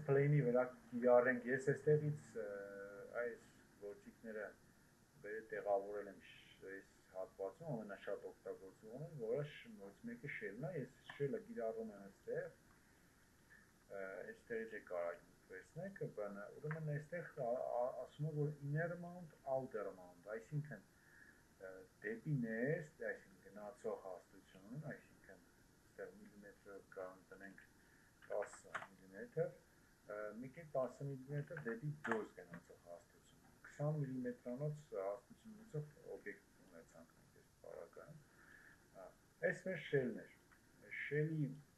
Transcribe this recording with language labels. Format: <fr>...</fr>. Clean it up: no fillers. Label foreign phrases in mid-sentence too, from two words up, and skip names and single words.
<hy>plane-ի վրա կիրառենք, ես այստեղից այս գործիքները վերը տեղավորել եմ այս հատվածում, ամենաշատ օգտագործողն, որը մեկը shell-ն է, ես shell-ը կիրառում եմ այստեղ, այստեղից է կարող վերցնեք, ուրեմն այստեղ ասում է, որ</hy> <en>inner mount, outer mount,</en> <hy>այսինքն դեպի ներս, այսինքն գնացող հաստություն, այսինքն այստեղ միլիմետրով կարող տնենք 10 միլիմետր, մի կետ 10 միլիմետր դեպի դուրս գնացող հաստություն, 20 միլիմետրանոց հաստություն ունեցող օբյեկտ ունեցանք մենք այս պարագայում, այս մեր shell-ն էր, shell-ի</hy>